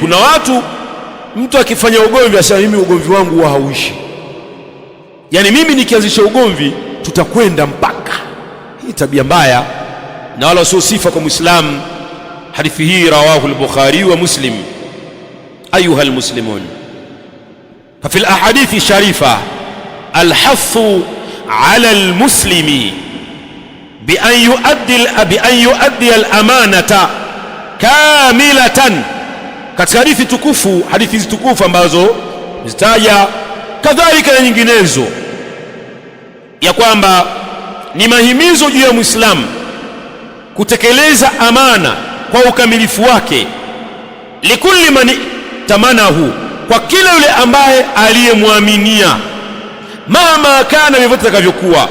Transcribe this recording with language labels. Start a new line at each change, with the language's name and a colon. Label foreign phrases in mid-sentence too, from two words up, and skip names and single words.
Swahili: Kuna watu, mtu akifanya ugomvi asema mimi ugomvi wangu huwa hauishi, yani mimi nikianzisha ugomvi tutakwenda mpaka. Hii tabia mbaya na wala sio sifa kwa Muislamu. Hadithi hii
Arabic: رواه البخاري ومسلم. أيها المسلمون، ففي الأحاديث الشريفة الحث على المسلم بأن يؤدي الأمانة كاملة.
Swahili: Katika hadithi tukufu, hadithi hizi tukufu ambazo zitaja kadhalika na nyinginezo, ya kwamba ni mahimizo juu ya Muislamu kutekeleza amana kwa ukamilifu wake,
Arabic: لكل من ائتمنه,
Swahili: kwa kila yule ambaye aliyemwaminia,
Arabic: مهما كان,
Swahili: vyovyote takavyokuwa.